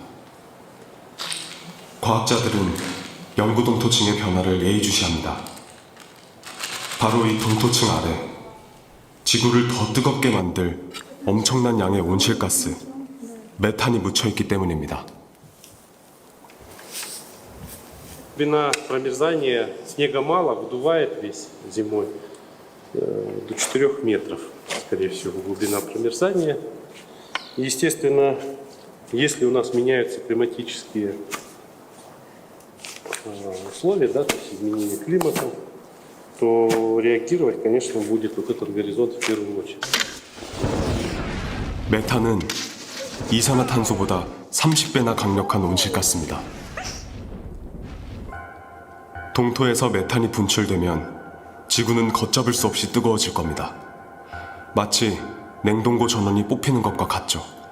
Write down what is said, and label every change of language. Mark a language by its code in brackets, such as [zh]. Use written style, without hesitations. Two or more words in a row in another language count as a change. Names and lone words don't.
[ko] 과학자들은 영구동토층의 변화를 예의주시합니다. 바로 이 동토층 아래 지구를 더 뜨겁게 만들 엄청난 양의 온실가스, 메탄이 묻혀있기 때문입니다. [ru] Глубина промерзания снега мало, выдувает весь зимой до 4 метров, скорее всего, глубина промерзания. И, естественно, если у нас меняются климатические условия, да, то есть изменение климата, то реагировать, конечно, будет вот этот горизонт в первую очередь. [ko] 메탄은 이산화탄소보다 30배나 강력한 온실가스입니다. 동토에서 메탄이 분출되면 지구는 걷잡을 수 없이 뜨거워질 겁니다. 마치 냉동고 전원이 뽑히는 것과 같죠.